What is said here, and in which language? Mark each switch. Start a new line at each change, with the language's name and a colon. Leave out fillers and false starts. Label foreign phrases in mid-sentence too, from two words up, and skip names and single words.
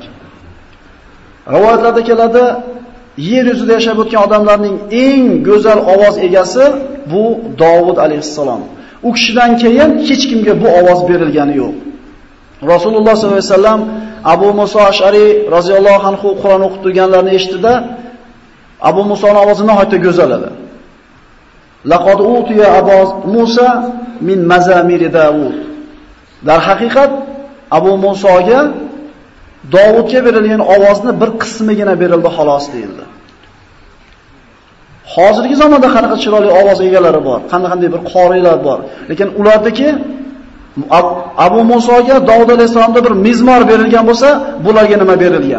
Uzbek: Rivoyatlarda keladi, yer yuzida yashab o'tgan odamlarning eng go'zal ovoz egasi bu Davud alayhissalom. U kishidan keyin hech kimga bu ovoz berilgani yo'q. Rasululloh
Arabic: صلى الله عليه وسلم
Uzbek: Abu Muso Ash'ari
Arabic: رضي الله عنه
Uzbek: Qur'on o'qib turganlarini eshitdi-da, Abu Musoning ovozi nihoyatda go'zal edi.
Arabic: لقد أوتي أبو موسى من مزامير داود.
Uzbek: Dar haqiqat Abu Musoga Davudga berilgan ovozni bir qismigina berildi xolos deyildi. Hozirgi zamonda qanaqa chiroyli ovoz egalari bor, qanday bir qorilar bor. Lekin ulardagi Abu Musoga Davud alayhisolamda bir mizmor berilgan bo'lsa, bularga nima berilgan?